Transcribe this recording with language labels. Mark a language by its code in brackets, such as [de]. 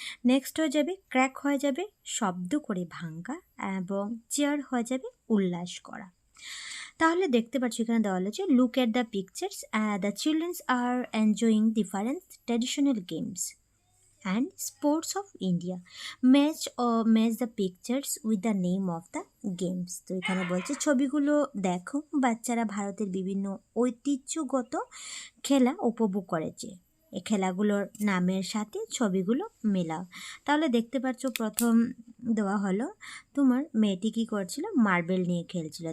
[bn] Next হয়ে যাবে crack, হয়ে যাবে শব্দ করে ভাঙ্গা, এবং চেয়ার হয়ে যাবে উল্লাস করা। তাহলে দেখতে পাচ্ছি এখানে দেওয়া হয়েছে [en] Look at the pictures, the childrens are enjoying different traditional games and sports of India. Match the pictures with the name of the games. [bn] তো এখানে বলছে ছবিগুলো দেখো, বাচ্চারা ভারতের বিভিন্ন ঐতিহ্যগত খেলা উপভোগ করেছে। এই খেলাগুলোর নামের সাথে ছবিগুলো মেলাও। তাহলে দেখতে পাচ্ছ প্রথম দেওয়া হলো তোমার মেয়েটি কী করছিল, মার্বেল নিয়ে খেলছিল।